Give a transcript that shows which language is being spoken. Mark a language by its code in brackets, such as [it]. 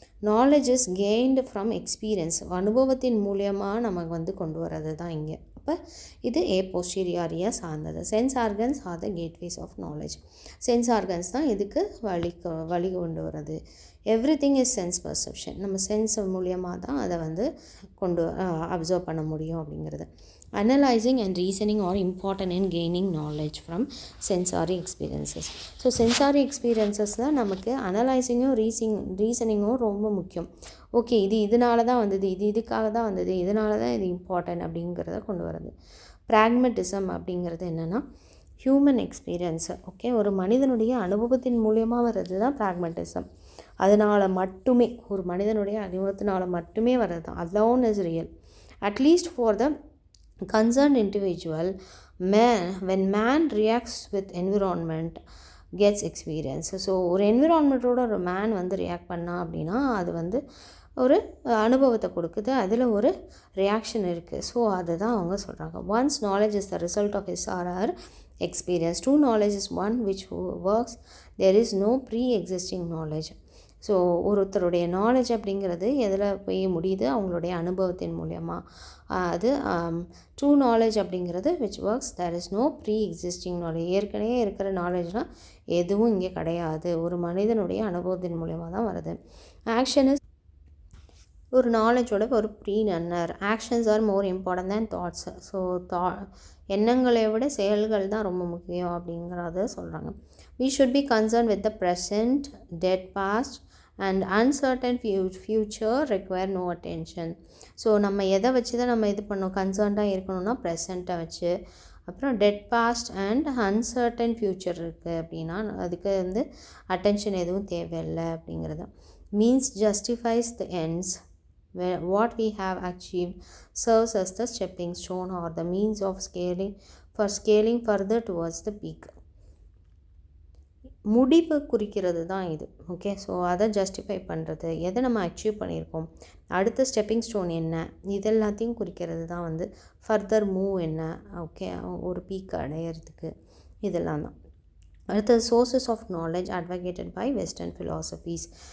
[en] knowledge is gained from experience, [ta] அனுபவத்தின் மூலியமாக நமக்கு வந்து கொண்டு வர்றது தான் இங்கே. அப்போ இது போஸ்டீரியாரியாக சார்ந்தது. [en] Sense organs are the gateways of knowledge. [ta] Sense organs தான் இதுக்கு வழி கொண்டு வர்றது. [en] everything is sense perception, [ta] நம்ம சென்ஸ் மூலியமாக தான் அதை வந்து அப்சர்வ் பண்ண முடியும் அப்படிங்கிறது. [en] Analyzing and reasoning are important in gaining knowledge from sensory experiences. [ta] So sensory experiences தான் நமக்கு அனலைசிங்கும் ரீசனிங்கும் ரொம்ப முக்கியம். ஓகே, இது இதனால தான் வந்தது, இது இதுக்காக தான் வந்தது, இதனால தான் இது இம்பார்ட்டன்ட் அப்படிங்கிறத கொண்டு வரது. ப்ராக்மெட்டிசம் அப்படிங்கிறது என்னென்னா ஹியூமன் எக்ஸ்பீரியன்ஸு. ஓகே, ஒரு மனிதனுடைய அனுபவத்தின் மூலியமாக வர்றது தான் ப்ராக்மெட்டிசம். அதனால் மட்டுமே, ஒரு மனிதனுடைய அனுபவத்தினால் மட்டுமே வர்றது தான். [en] Alone is real at least for the concerned individual. When man reacts with environment gets experience. [ta] So ஒரு என்விரான்மெண்ட்டோட ஒரு மேன் வந்து ரியாக்ட் பண்ணா அப்படின்னா அது வந்து ஒரு அனுபவத்தை கொடுக்குது, அதில் ஒரு ரியாக்ஷன் இருக்குது. ஸோ அதுதான் அவங்க சொல்கிறாங்க. [en] One's knowledge is the result of his or her experience. True knowledge is one which works. There is no pre-existing knowledge. [ta] So ஒருத்தருடைய நாலேஜ் அப்படிங்கிறது எதில் போய் முடியுது, அவங்களுடைய அனுபவத்தின் மூலயமா. [en] அது true knowledge அப்படிங்கிறது which works, there is no pre existing knowledge. [ta] ஏற்கனவே இருக்கிற நாலேஜ்னால் எதுவும் இங்கே கிடையாது, ஒரு மனிதனுடைய அனுபவத்தின் மூலயமா தான் வருது. ஆக்ஷன் இஸ் ஒரு நாலேஜோட ஒரு pre runner. [en] Actions are more important than thoughts. [ta] ஸோ எண்ணங்களை விட செயல்கள் தான் ரொம்ப முக்கியம் அப்படிங்கிறத சொல்கிறாங்க. [en] We should be concerned with the present, dead past and uncertain future require no attention. [ta] So நம்ம எதை வச்சு தான் நம்ம இது பண்ணோம், கன்சர்ன்டாக இருக்கணும்னா ப்ரெசண்ட்டை வச்சு. அப்புறம் dead past and uncertain future இருக்குது அப்படின்னா அதுக்கு வந்து அட்டென்ஷன் எதுவும் தேவையில்லை அப்படிங்கிறது. [en] Means justifies the ends. What we have achieved serves as the stepping stone or the means of scaling further towards the peak. [ta] முடிவு குறிக்கிறது தான் இது. ஓகே, ஸோ அதை ஜஸ்டிஃபை பண்ணுறது, எதை நம்ம அச்சீவ் பண்ணியிருக்கோம், அடுத்த ஸ்டெப்பிங் ஸ்டோன் என்ன, இதெல்லாத்தையும் குறிக்கிறது தான் வந்து ஃபர்தர் மூவ் என்ன. ஓகே, ஒரு பீக் அடையிறதுக்கு இதெல்லாம் தான். அடுத்தது [en] Sources of knowledge advocated by western philosophies.